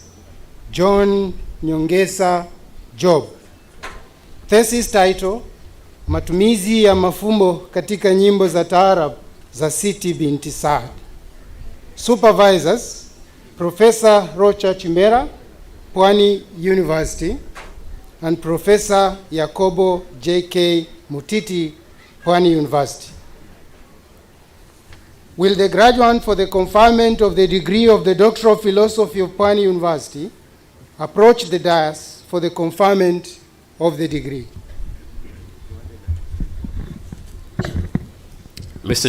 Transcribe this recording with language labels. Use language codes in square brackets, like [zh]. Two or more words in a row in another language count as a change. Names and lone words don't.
[en] John Nyongesa Job. Thesis title, [sw] Matumizi ya mafumbo katika nyimbo za taarab za Siti binti Saad. [en] Supervisors, Professor Rocha Chimera, Pwani University, and Professor Yakobo J.K. Mutiti, Pwani University. Will the graduate for the conferment of the degree of the Doctor of Philosophy of Pwani University approach the dais for the conferment of the degree? Mr.